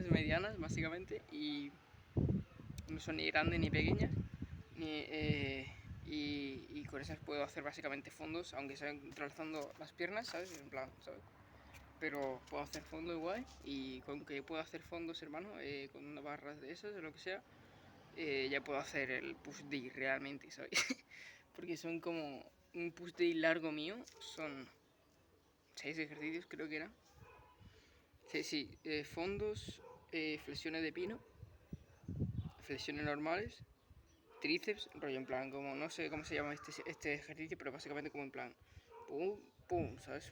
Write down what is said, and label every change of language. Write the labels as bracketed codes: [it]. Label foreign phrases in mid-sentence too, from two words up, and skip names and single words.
[es] Medianas, básicamente, y no son ni grandes ni pequeñas, y con esas puedo hacer básicamente fondos, aunque sea entrelazando las piernas, ¿sabes? En plan, ¿sabes? Pero puedo hacer fondo igual, y con que puedo hacer fondos, hermano, con unas barras de esas o lo que sea, ya puedo hacer el [en] push day [es] realmente, ¿sabes? Porque son como un [en] push day [es] largo mío, son 6 ejercicios creo que eran. Sí, fondos, flexiones de pino, flexiones normales, tríceps, rollo en plan, como no sé cómo se llama este ejercicio, pero básicamente como en plan, pum, pum, ¿sabes?